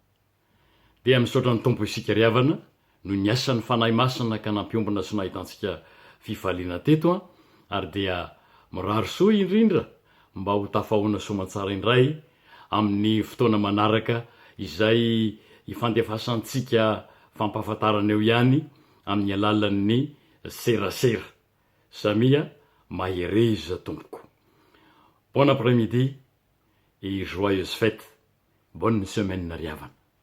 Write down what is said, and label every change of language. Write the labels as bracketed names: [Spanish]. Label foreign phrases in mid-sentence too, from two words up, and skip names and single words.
[Malagasy] Dia misaotra ny Tompo isika ry havana no ny asan'ny Fanahy Masina ka nampiombona sy nahitantsika fifaliana teto ary dia mirary soa indrindra mba ho tafahoana soamantsara indray amin'ny fotoana manaraka izay ifandefasantsika fampahafantarana eo ihany amin'ny alalan'ny serasera. Samia mahereza tompoko. [French] Bon après-midi et joyeuse fête. Bonne semaine [Malagasy] ry havana.